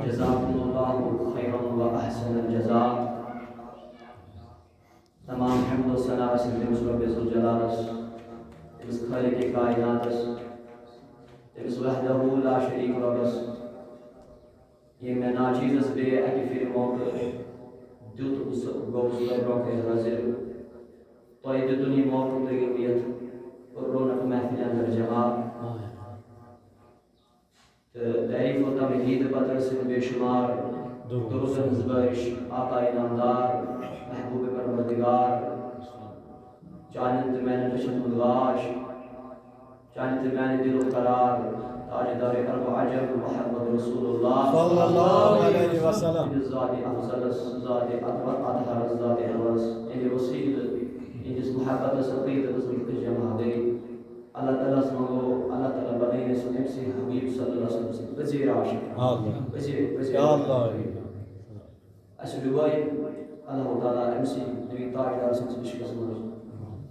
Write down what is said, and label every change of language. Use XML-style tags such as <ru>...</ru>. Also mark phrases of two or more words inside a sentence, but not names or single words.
<ar>جزاکم اللہ خیرا و احسن الجزاء</ar> <ks>تمام حمد و ثنا صرف رب ذوالجلال اس خالق کائنات اس</ks> <ar>وحدہ لا شریک</ar> <ks>رب یہ مینا ناچیزس بے اکی پھر موقع دیت گوس برونٛہہ کَنہِ حٲضِر تۄہہِ دیُتُن یہِ موقعہٕ تُہۍ گٔیِو یَتھ رونق محفِلہِ انٛدر جمع تہٕ تعریٖف و تمجیٖد پتہٕ ٲسِن بے شُمار درودن ہٕنٛز بٲرِش آقا انعامدار محبوٗب پروردگار چانٮ۪ن تہٕ میانٮ۪ن أچھن ہُنٛد لاش چانہِ تہٕ میانہِ دِلُک قرار تاجدار عرب و عجم محمد رسول اللہ</ks> <ar>صلی اللہ علیہ وسلم</ar> <ks>اِہنٛدِس ذاتِ افضلس ذاتِ اطہرس ذاتِ اولس اِہنٛدِ وسیٖلہٕ اِہنٛدِس محبتس عقیٖدتس منٛز جمع گٔے اللہ تعالیٰ ہس منٛگو اللہ تعالیٰ بنٲیِن أسۍ أمۍ سٕے حبیٖب</ks> <ar>صلی اللہ علیہ وسلم</ar> <ks>پٔزیٖر عاشق پٔزیٖر اَسہِ ڈُبٲیِن اللہ تعالیٰ أمۍ سٕے نبی تاجدار سٕنٛدِس عشقس منٛز</ks>